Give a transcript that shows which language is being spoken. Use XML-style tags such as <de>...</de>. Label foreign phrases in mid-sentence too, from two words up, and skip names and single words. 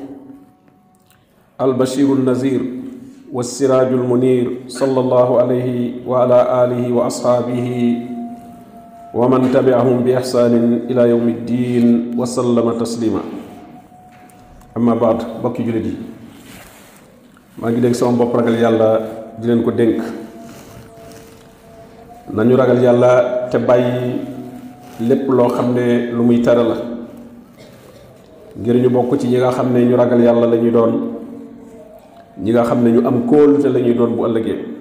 <ar>البشير النذير والسراج المنير، صلى الله عليه وعلى آله وأصحابه ومن تبعهم بإحسان إلى يوم الدين وسلم تسليما. أما بعد،</ar> <wo>mbokki jullit maa ngi dénk sama bopp ragal yàlla di leen ko dénk. nañu ragal yàlla te bàyyi lépp loo xam ne lu muy tere la, ngir ñu bokk ci ñi nga xam ne ñu ragal yàlla la ñuy doon, ñi nga xam ne ñu am kóolute la ñuy doon bu ëllëgee.</wo>